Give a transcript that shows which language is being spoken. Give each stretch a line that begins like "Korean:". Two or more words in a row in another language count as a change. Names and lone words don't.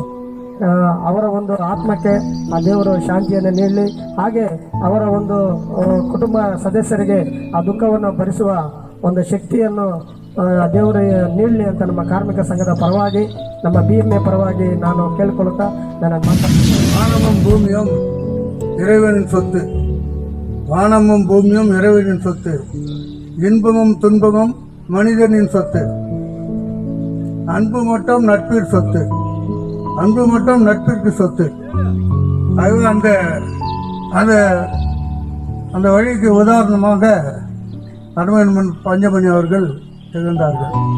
Kannada: ಅವರ ಒಂದು ಆತ್ಮಕ್ಕೆ ಆ ದೇವರು ಶಾಂತಿಯನ್ನು ನೀಡಲಿ, ಹಾಗೆ ಅವರ ಒಂದು ಕುಟುಂಬ ಸದಸ್ಯರಿಗೆ ಆ ದುಃಖವನ್ನು ಭರಿಸುವ ಒಂದು ಶಕ್ತಿಯನ್ನು ದೇವರು ನೀಡಲಿ ಅಂತ ನಮ್ಮ ಕಾರ್ಮಿಕ ಸಂಘದ ಪರವಾಗಿ, ನಮ್ಮ BMA ಪರವಾಗಿ ನಾನು ಕೇಳಿಕೊಳ್ಳುತ್ತಾ ನನ್ನ ಮಾತಾಡ್ತೀನಿ.
Tamil: வானமும் பூமியும் இறைவனின் சொத்து. வானமும் பூமியும் இறைவனின் சொத்து. இன்பமும் துன்பமும் மனிதனின் சொத்து. அன்பு மட்டும் நட்பிற்கு சொத்து. அன்பு மட்டும் நட்பிற்கு சொத்து. அது அந்த அந்த அந்த வழிக்கு உதாரணமாக அருமையன் பஞ்சமணி அவர்கள் திகழ்ந்தார்கள்.